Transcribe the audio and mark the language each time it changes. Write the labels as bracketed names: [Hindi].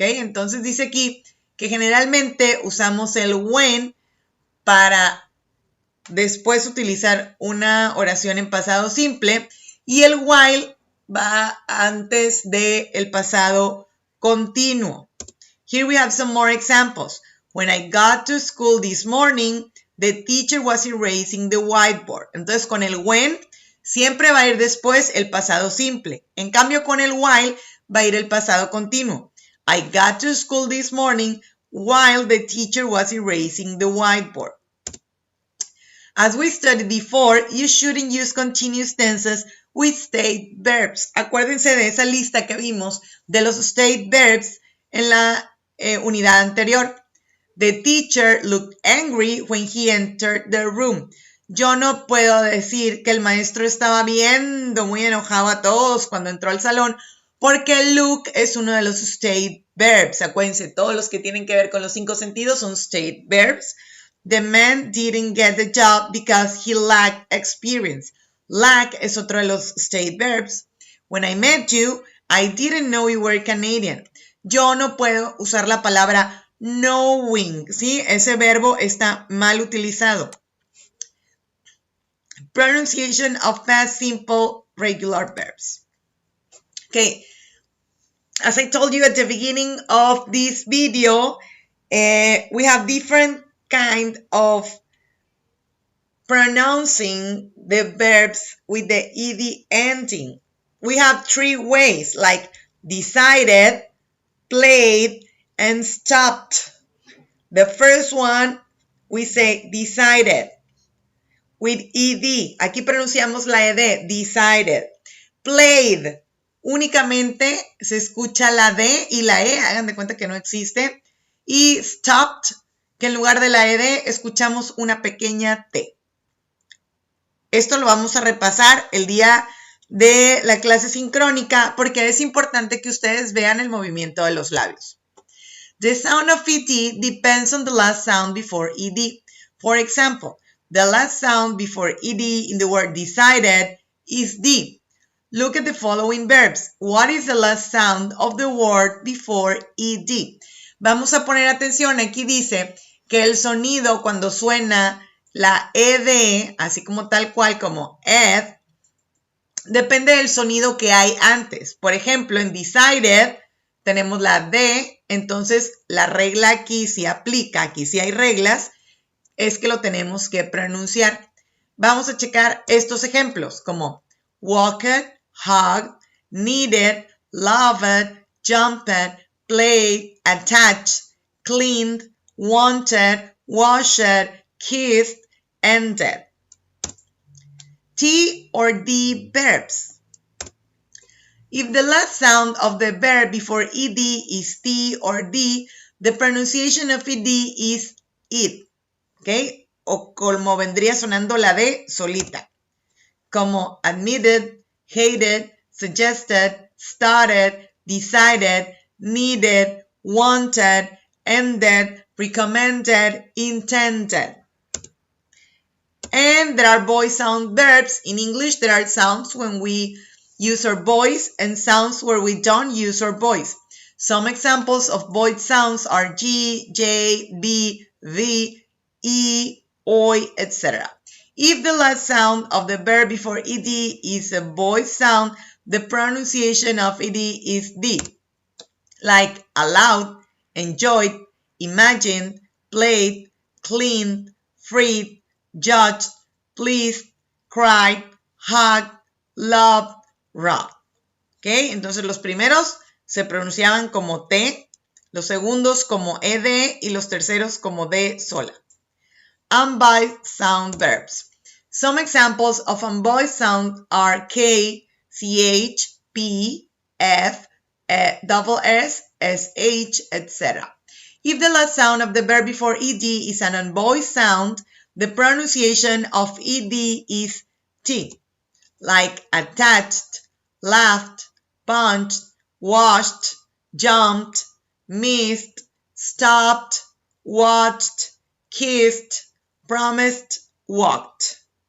[Spanish] Entonces dice aquí que generalmente usamos el when para después utilizar una oración en pasado simple y el while va antes del pasado continuo. [English] Here we have some more examples. When I got to school this morning, the teacher was erasing the whiteboard. [Spanish] Entonces, con el when siempre va a ir después el pasado simple. En cambio, con el while va a ir el pasado continuo. [English] I got to school this morning while the teacher was erasing the whiteboard. As we studied before, you shouldn't use continuous tenses with state verbs. [Spanish] Acuérdense de esa lista que vimos de los state verbs en la unidad anterior. [English] The teacher looked angry when he entered the room. [Spanish] Yo no puedo decir que el maestro estaba viendo muy enojado a todos cuando entró al salón, porque look es uno de los state verbs. Acuérdense, todos los que tienen que ver con los 5 sentidos son state verbs. [English] The man didn't get the job because he lacked experience. [Spanish] Lack es otro de los state verbs. [English] When I met you, I didn't know you were Canadian. [Spanish] Yo no puedo usar la palabra knowing, ¿sí? Ese verbo está mal utilizado. [English] Pronunciation of past simple regular verbs. Okay, as I told you at the beginning of this video, we have different kind of pronouncing the verbs with the ed ending. We have 3 ways, like decided, played, and stopped. The first one, we say decided with ed. [Spanish] Aquí pronunciamos la ed, decided. Played, únicamente se escucha la d y la e, hagan de cuenta que no existe. Y stopped, que en lugar de la ed escuchamos una pequeña t. Esto lo vamos a repasar el día de la clase sincrónica porque es importante que ustedes vean el movimiento de los labios. [English] The sound of ed depends on the last sound before ed. For example, the last sound before ed in the word decided is d. Look at the following verbs. What is the last sound of the word before ed? [Spanish] Vamos a poner atención. Aquí dice que el sonido cuando suena la ed, así como tal cual como ed, depende del sonido que hay antes. Por ejemplo, en decided tenemos la d, entonces la regla aquí sí aplica, aquí sí hay reglas, es que lo tenemos que pronunciar. Vamos a checar estos ejemplos como walked, hugged, needed, loved, jumped, played, attached, cleaned, wanted, washed, kissed, ended. [English] T or D verbs. If the last sound of the verb before ed is T or D, the pronunciation of ed is it. [Spanish] ¿Ok? O como vendría sonando la D solita. Como admitted, hated, suggested, started, decided, needed, wanted, ended, recommended, intended. [English] And there are voice sound verbs. In English, there are sounds when we use our voice and sounds where we don't use our voice. Some examples of voice sounds are G, J, B, V, E, OI, etc. If the last sound of the verb before ed is a voice sound, the pronunciation of ed is D. Like allowed, enjoyed, imagined, played, cleaned, freed, judged, pleased, cried, hugged, loved, rocked. [Spanish] ¿Ok? Entonces los primeros se pronunciaban como T, los segundos como ed y los terceros como D sola. [English] Unvoiced sound verbs. Some examples of unvoiced sound are K, CH, P, F, double S, SH, etc. If the last sound of the verb before ed is an unvoiced sound, the pronunciation of ed is T, like attached, laughed, punched, washed, jumped, missed, stopped, watched, kissed, promised, walked.